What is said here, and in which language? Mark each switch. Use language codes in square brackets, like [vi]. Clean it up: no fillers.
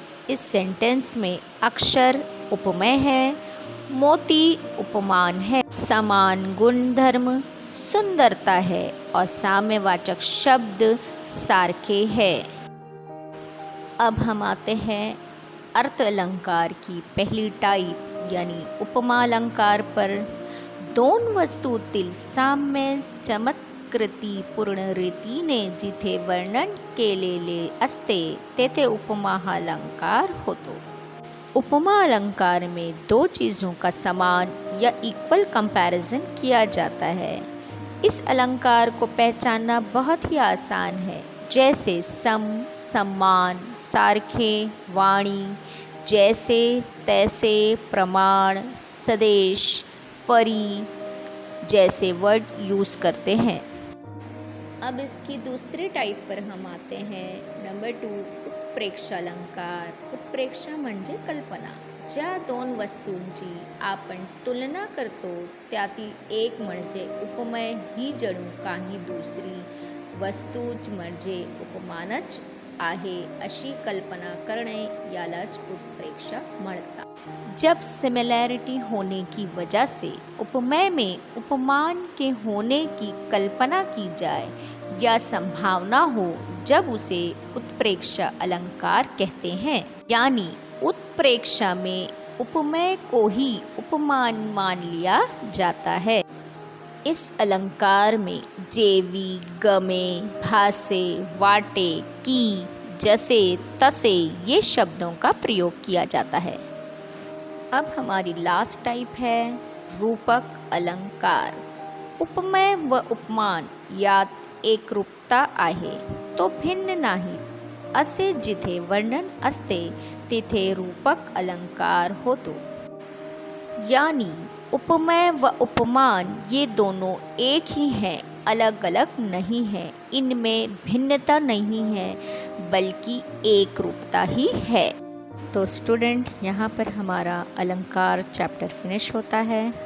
[hi] इस सेंटेंस में अक्षर उपमेय है, मोती उपमान है। समान गुणधर्म सुंदरता है और साम्यवाचक शब्द सारखे है। अब हम आते हैं अर्थ अलंकार की पहली टाइप यानी उपमा अलंकार पर। [mr] दोन वस्तूतील साम्य चमत्कृती पूर्ण रीतीने जिथे वर्णन केलेले असते तेथे उपमा हा अलंकार होतो। [hi] उपमा अलंकार में दो चीज़ों का समान या इक्वल कंपैरिजन किया जाता है। इस अलंकार को पहचानना बहुत ही आसान है, जैसे सम, सम्मान, सारखे, वाणी, जैसे, तैसे, प्रमाण, सदेश, परी जैसे वर्ड यूज़ करते हैं। अब इसकी दूसरी टाइप पर हम आते हैं, नंबर 2 उत्प्रेक्षा अलंकार। [mr] उत्प्रेक्षा म्हणजे कल्पना। ज्या दोन वस्तूंची आपण तुलना करतो त्यातील एक म्हणजे उपमेय ही जणू काही दुसरी वस्तूच म्हणजे उपमानच आहे अशी कल्पना करणे यालाच उत्प्रेक्षा म्हणतात। [hi] जब सिमिलैरिटी होने की वजह से उपमेय में उपमान के होने की कल्पना की जाए या संभावना हो, जब उसे उत्प्रेक्षा अलंकार कहते हैं। यानी उत्प्रेक्षा में उपमेय को ही उपमान मान लिया जाता है। इस अलंकार में जेवी, गमे, भासे, वाटे, की, जैसे, तसे ये शब्दों का प्रयोग किया जाता है। अब हमारी लास्ट टाइप है रूपक अलंकार। [mr] उपमेय व उपमान यात एकरूपता आहे, तो भिन्न नाही असे जिथे वर्णन असते तिथे रूपक अलंकार होतो। [hi] यानी उपमेय व उपमान ये दोनों एक ही हैं, अलग अलग नहीं है। इनमें भिन्नता नहीं है बल्कि एक रूपता ही है। तो स्टूडेंट, यहाँ पर हमारा अलंकार चैप्टर फिनिश होता है।